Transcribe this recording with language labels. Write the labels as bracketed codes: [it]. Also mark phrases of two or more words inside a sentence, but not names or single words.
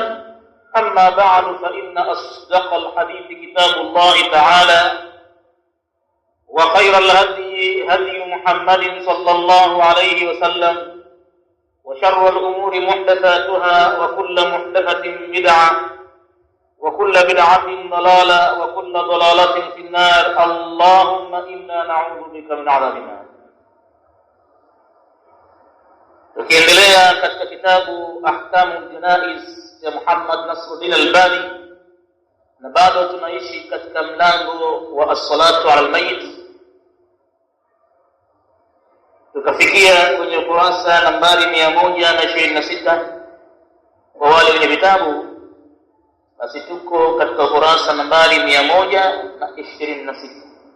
[ar] أما بعد، فإن أصدق الحديث كتاب الله تعالى، وخير الهدي هدي محمد صلى الله عليه وسلم، وشر الأمور محدثاتها، وكل محدثة بدعة، وكل بدعة ضلالة، وكل ضلالة في النار. اللهم إنا نعوذ بك من عذاب النار. [sw] Tukiendelea katika kitabu Ahkamul Janaiz ya Muhammad Nasruddin Albani, na bado tunaishi katika mlango wa [ar] الصلاة على الميت. [sw] Tukafikia kwenye ukurasa nambari 126 kwa wale wenye vitabu, basi tuko katika ukurasa nambari 126.